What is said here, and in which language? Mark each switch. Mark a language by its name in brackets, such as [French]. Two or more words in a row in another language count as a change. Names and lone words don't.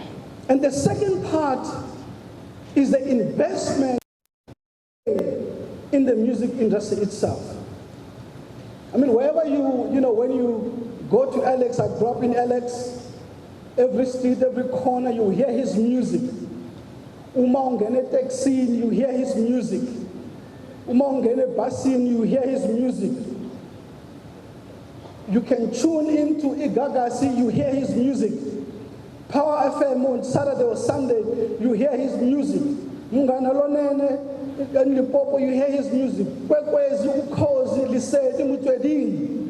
[English] And the second part is the investment in the music industry itself. I mean, wherever when you go to Alex, I grew up in Alex, every street, every corner, you hear his music. [Zulu] Uma ungene [English] taxi, you hear his music. [Zulu] Uma ungene [English] basin, you hear his music. You can tune into Igagasi, you hear his music. Power FM on Saturday or Sunday, you hear his music. Mungana Lonene, and Limpopo, you hear his music. Kwekwezi, Ukozi, Liseti, Mutwedini.